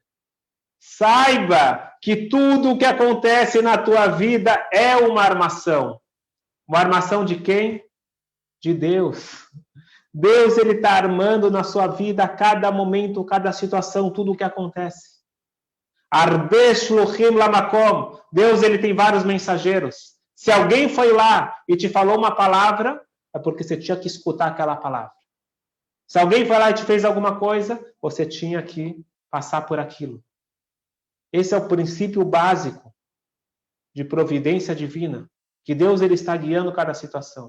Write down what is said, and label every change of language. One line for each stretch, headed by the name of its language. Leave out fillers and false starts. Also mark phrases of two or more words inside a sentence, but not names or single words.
Portuguese: Saiba que tudo o que acontece na tua vida é uma armação. Uma armação de quem? De Deus. Deus, ele está armando na sua vida a cada momento, cada situação, tudo o que acontece.
Hebrew: הרבה שלוחים למקום.
Portuguese: Deus, ele tem vários mensageiros. Se alguém foi lá e te falou uma palavra, é porque você tinha que escutar aquela palavra. Se alguém foi lá e te fez alguma coisa, você tinha que passar por aquilo. Esse é o princípio básico de providência divina, que Deus, ele está guiando cada situação.